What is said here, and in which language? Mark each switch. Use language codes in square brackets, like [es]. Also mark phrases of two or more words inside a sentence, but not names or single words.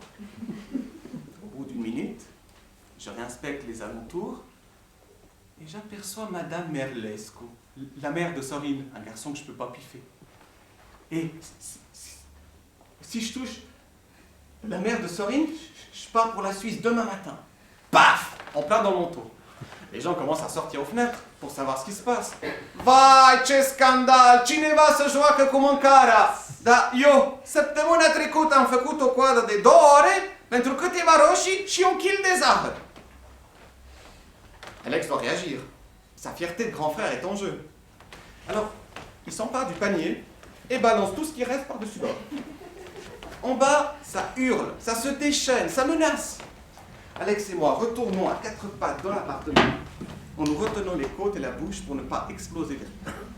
[fr] Au bout d'1 minute, je réinspecte les alentours et j'aperçois Madame Merlesco, la mère de Sorine, un garçon que je ne peux pas piffer. Et si je touche La mère de Sorine, je pars pour la Suisse demain matin. Paf! En plein dans le manteau. Les gens commencent à sortir aux fenêtres pour savoir ce qui se passe. [ro] Vai, ce scandal! Cine va să joacă cu mâncarea? Da, eu, săptămâna trecută am făcut o coadă de 2 ore pentru câteva roșii și un kil de zahăr. [fr] Alex doit réagir. Sa fierté de grand frère est en jeu. Alors, il s'empare du panier et balance tout ce qui reste par-dessus bord. En bas, ça hurle, ça se déchaîne, ça menace. Alex et moi retournons à 4 pattes dans l'appartement en nous retenant les côtes et la bouche pour ne pas exploser de rire.